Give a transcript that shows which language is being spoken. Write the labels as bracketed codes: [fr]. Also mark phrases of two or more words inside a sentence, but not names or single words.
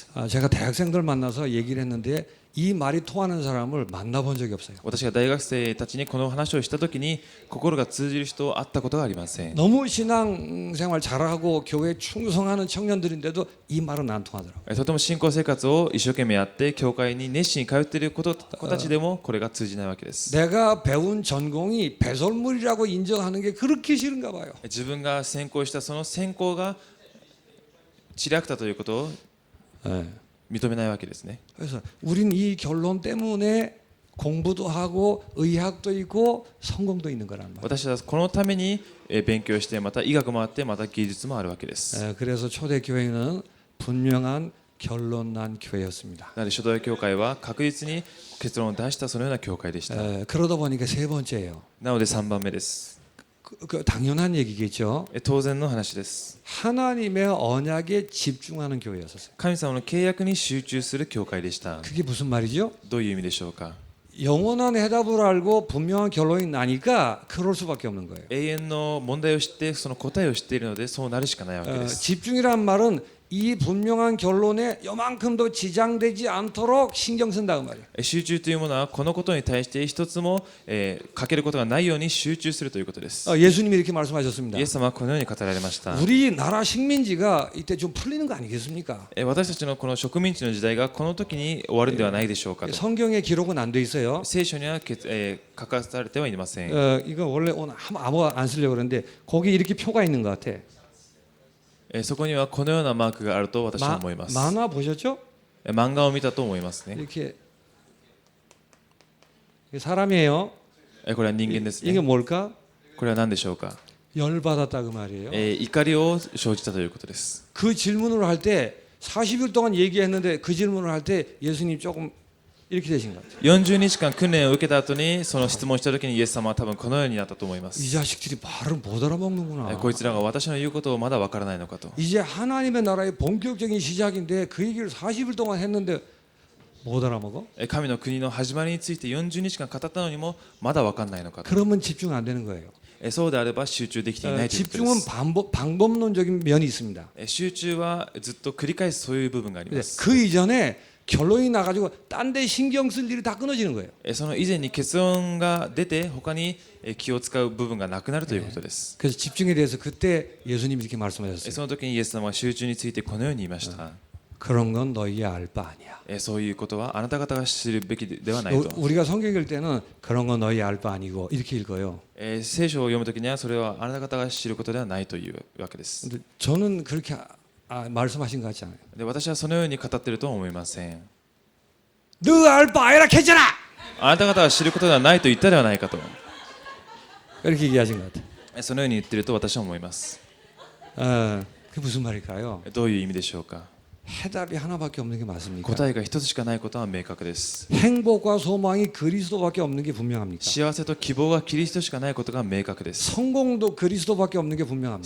[ko] 제가 대학생들 만나서 얘기를 했는데 이 말이 통하는 사람을 만나본 적이 없어요. [ja] 私が大学生たちにこの話をしたときに心が通じる人を会ったことがありません。 [ko] 너무 신앙생활 잘하고 교회에 충성하는 청년들인데도 이 말은 안 통하더라고요. [ja] とても信仰生活を一生懸命やって教会に熱心に通っている子たちでもこれが通じないわけです。 [ko] 내가 배운 전공이 배설물이라고 인정하는 게 그렇게 싫은가 봐요. [ja] 自分が専攻したその専攻が知略だということを [ko] 네. [ja] 認めないわけですね。 [ko] 그래서 우린 이 결론 때문에 공부도 하고 의학도 있고 성공도 있는 거란 말이에요. [ja] 私はこのために勉強してまた医学もあってまた技術もあるわけです。 [ko] 그래서 초대교회는 분명한 결론 난 교회였습니다. [ja] なので初代教会は確実に結論を出したそのような教会でした。 [ko] 그러다 보니까 세 번째예요. [ja] なので3番目です。 [ko] 그 당연한 얘기겠죠. [ja] 当然の話です。 [ko] 하나님의 언약에 집중하는 교회였었어요. [ja] 神様の契約に集中する教会でした。 [ko] 그게 무슨 말이죠? [ja] どういう意味でしょうか。 [ko] 영원한 해답을 알고 분명한 결론이 나니까 그럴 수밖에 없는 거예요. [ja] 永遠の問題を知ってその答えを知っているのでそうなるしかないわけです。 [ko] 집중이란 말은 이 분명한 결론에 요만큼도 지장되지 않도록 신경 쓴다 그 말이에요. [ja] 集中というものはこのことに対して一つもかけることがないように集中するということです。 [ko] 예수님이 이렇게 말씀하셨습니다. [ja] イエス様はこのように語られました。 [ko] 우리나라 식민지가 이때 좀 풀리는 거 아니겠습니까? [ja] 私たちのこの植民地の時代がこの時に終わるんではないでしょうかと。 [ko] 성경에 기록은 안 돼 있어요. [ja] 聖書には書かされてはいません。 [ko] 이거 원래 오늘 아무 안 쓰려고 그러는데 거기 이렇게 표가 있는 것 같아. [ja] そこにはこのようなマークがあると私は思います。 [ko] 만화 보셨죠? [ja] 漫画を見たと思いますね。 [ko] 이렇게 이게 사람이에요. [ja] これは人間です [ko] 이게 [ja] ね。 [ko] 뭘까? [ja] これは何でしょうか。 [ko] 열받았다 그 말이에요. [ja] 怒りを生じたということです。 [ko] 그 질문을 할 때 40일 동안 얘기했는데 그 질문을 할 때 예수님 조금 이렇게 되신 것 같아요. [ja] 40 日間訓練を受けた後にその質問した時にイエス様は多分このようになったと思いま [ko] 이 [ja] す。 [ko] 자식들이 말을 못 알아먹는구나. [ja] こいつらが私の言うことをまだわからないのかと。 [ko] 이제 하나님의 나라의 본격적인 시작인데 그 얘기를 40일 동안 했는데 못 알아먹어? [ja] 神の国の始まりについて40日間語ったのにもまだわかんないのかと。 [ko] 그러면 집중 안 되는 거예요. [ja] そうであれば集中できていないということで [ko] 집중은 [ja] す。 [ko] 방법론적인 면이 있습니다. [ja] 集中はずっと繰り返すそういう部分がありま [ko] 근데 [ja] す。 [ko] 그 이전에 결론이 나가지고 딴 데 신경 쓸 일이 다 끊어지는 거예요. [ja] その以前に結論が出て他に気を使う部分がなくなるということです。 [ko] 그래서 집중에 대해서 그때 예수님이 이렇게 말씀하셨어요. [ja] その時にイエス様は集中についてこのように言いました。 [ko] 그런 건 너희 알 바 아니야. [ja] そういうことはあなた方が知るべきではないと。 [ko] 우리가 성경 읽을 때는 그런 건 너희 알 바 아니고 이렇게 읽어요. [ja] 聖書を読むときにはそれはあなた方が知ることではないというわけです。 [ko] 근데 저는 그렇게 말씀하신 것 같지 않아요. [ja] で私はそのように語っているとは思いません。 [ko] 너 알 바 아니라 했잖아. [ja] あなた方は知ることではないと言ったではないかと、 [ko] 이렇게 얘기하신 것 같아요. [ja] そのように言っていると私は思います。 [ko] 그게 무슨 말일까요? [ja] どういう意味でしょうか。 [ko] 해답이 하나밖에 없는 게 맞습니까? [ja] 答えが一つしかないことは明確です。 [ko] 행복과 소망이 그리스도밖에 없는 게 분명합니까? [ja] 幸せと希望がキリストしかないことが明確です。 [ko] 성공도 그리스도밖에 없는 게 분명합니다.